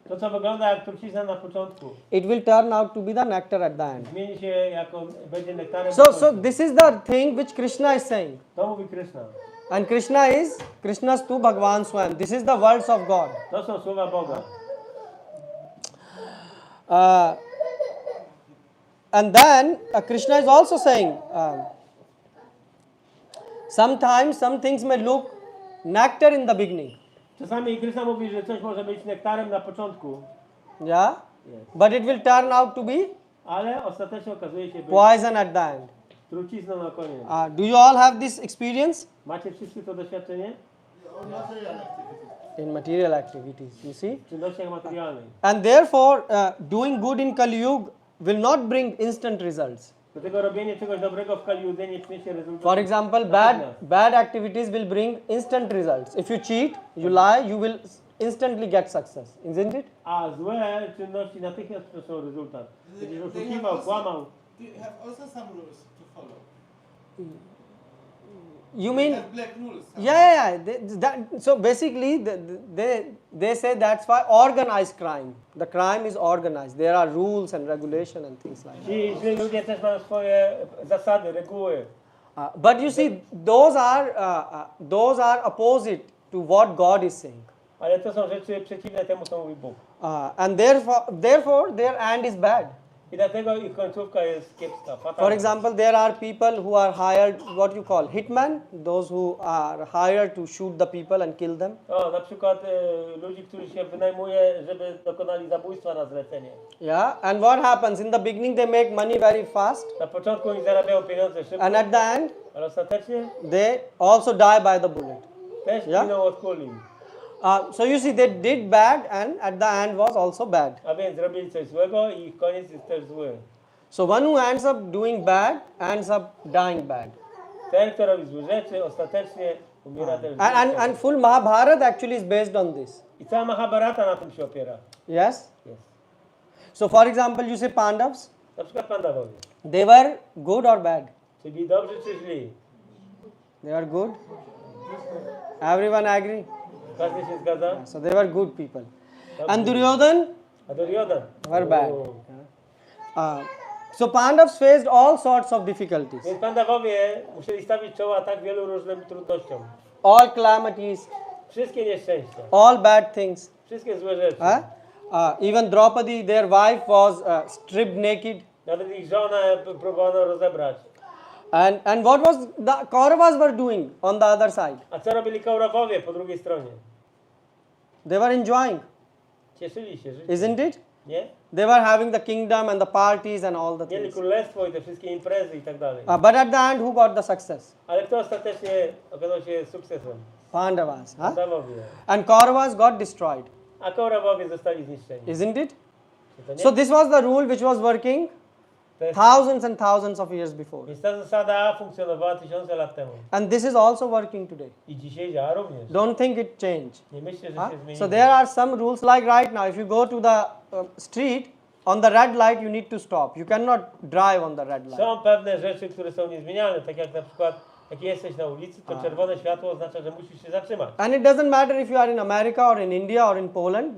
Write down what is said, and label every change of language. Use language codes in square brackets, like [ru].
[pl] To, co wygląda jak trucizna na początku, [en] it will turn out to be the nectar at the end. [pl] zmieni się jako, będzie nektarem. na [en] So [pl] końcu. [en] this is the thing which Krishna is saying. [pl] To mówi Krishna. [en] And Krishna's to Bhagavan Swam. This is the words of God. [pl] To są słowa Boga. [en] And then Krishna is also saying, sometimes some things may look nectar in the beginning. [pl] Czasami Krishna mówi, że coś może być nektarem na początku, [en] Yeah? But it will turn out to be [pl] ale ostatecznie okazuje się być [en] poison at the end. [pl] trucizną na koniec. [en] Do you all have this experience? [pl] Macie wszyscy to doświadczenie? [en] In material activities, you see? [pl] W czynnościach materialnych. [en] And therefore, doing good in Kali Yuga will not bring instant results. [pl] Dlatego robienie czegoś dobrego w Kali Judze nie przyniesie rezultatu. [en] For example, bad activities will bring instant results. If you cheat, you lie, you will instantly get success, isn't it? [pl] A złe czynności natychmiast przynoszą rezultat. Będziesz oszukiwał, kłamał. [en] They have also some rules to follow. You mean? They have black rules. Yeah. So basically, they say that's why organized crime. The crime is organized. There are rules and regulation and things like that. [pl] Ci źli ludzie też mają swoje zasady, reguły. [en] But you see, those are opposite to what God is saying. [pl] Ale to są rzeczy przeciwne temu, co mówi Bóg. [en] And therefore, their end is bad. [pl] I dlatego ich końcówka jest kiepska, [en] For [pl] fatalna. [en] example, there are people who are hired, what you call hitmen, those who are hired to shoot the people and kill them. [pl] O, na przykład ludzi, których się wynajmuje, żeby dokonali zabójstwa na zlecenie. [en] Yeah, and what happens in the beginning? They make money very fast, [pl] Na początku oni zarabiają pieniądze szybko, [en] and at the end, [pl] ale ostatecznie [en] they also die by the bullet. [pl] też Ja? giną od kuli. [en] So you see, they did bad, and at the end was also bad. [pl] A więc robili coś złego i ich koniec jest też zły. [en] So one who ends up doing bad ends up dying bad. [pl] Ten, kto robi złe rzeczy, ostatecznie umiera też [en] And full Mahabharata actually is based on this. [pl] I cała Mahabharata na tym się opiera. [en] Yes. [pl] Jest. [en] So for example, you say Pandavas, [pl] Na przykład Pandawowie. [en] they were good or bad? [pl] Czy byli dobrzy, czy źli? [en] They were good. Everyone agree? [pl] Każdy się zgadza? [en] So they were good people. And Duryodhan [pl] A Duryodan? [en] were bad. [pl] O. [en] So Pandavas faced all sorts of difficulties, [pl] Więc Pandawowie musieli stawić czoła tak wielu różnym trudnościom. [en] all calamities, [pl] Wszystkie nieszczęścia, [en] all bad things. [pl] wszystkie złe rzeczy. [en] Even Draupadi, their wife, was stripped naked. [pl] Nawet ich żonę próbowano rozebrać. [en] And what was the Kauravas were doing on the other side? [pl] A co robili Kaurawowie po drugiej stronie? [en] They were enjoying, [pl] Cieszyli się życiem. [en] isn't it? [pl] Nie? [en] They were having the kingdom and the parties and all the [pl] Mieli [en] things. [pl] królestwo i te wszystkie imprezy i tak dalej. [en] But at the end, who got the success? [pl] Ale kto ostatecznie okazał się sukcesem? [en] Pandavas. [pl] Pandawowie. [en] And Kauravas got destroyed, [pl] A Kaurawowie zostali zniszczeni. [en] isn't it? [pl] Czy to nie? [en] So this was the rule which was working [pl] To jest, [en] thousands and thousands of years before. [pl] więc ta zasada funkcjonowała tysiące lat temu. [en] And this is also working today. [pl] I dzisiaj działa również. [en] Don't think it changed. [pl] Nie myślę, że Huh? się zmieniło. [en] So there are some rules like right now, if you go to the street, on the red light you need to stop. You cannot drive on the red light. [pl] Są pewne rzeczy, które są niezmienialne, tak jak na przykład jak jesteś na ulicy, to czerwone światło oznacza, że musisz się zatrzymać. [en] And it doesn't matter if you are in America or in India or in Poland,